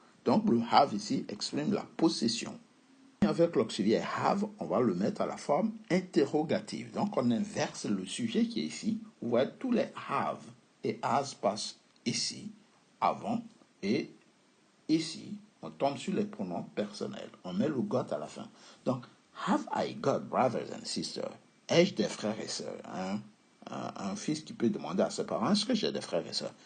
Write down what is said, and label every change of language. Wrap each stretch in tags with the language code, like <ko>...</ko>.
<fr>Donc, le have ici exprime la possession. Avec l'auxiliaire have, on va le mettre à la forme interrogative. Donc, on inverse le sujet qui est ici. Vous voyez, tous les have et has passent ici, avant, et ici, on tombe sur les pronoms personnels. On met le got à la fin.</fr> <en>Donc, have I got brothers and sisters?</en> <fr>Ai-je des frères et sœurs? Un fils qui peut demander à ses parents, est-ce que j'ai des frères et sœurs?</fr>